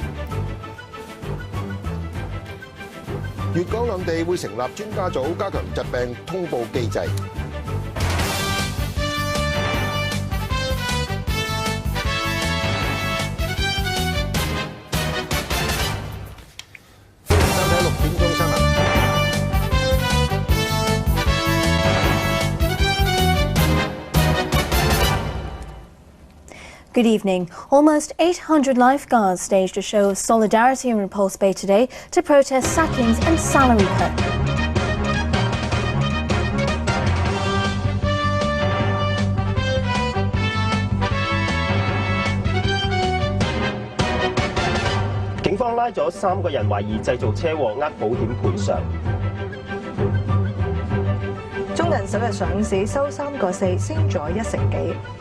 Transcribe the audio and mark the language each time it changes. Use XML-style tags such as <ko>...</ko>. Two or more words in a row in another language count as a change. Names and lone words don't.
<yue>粵港兩地會成立專家組，加強疾病通報機制。歡迎收睇6點鐘新聞。</yue> <en>Good evening. Almost 800 lifeguards staged a show of solidarity in Repulse Bay today to protest sackings and salary cuts.</en> <yue>警方拉咗3個人懷疑製造車禍呃保險賠償。中銀首日上市收3個4，升咗1成幾。</yue>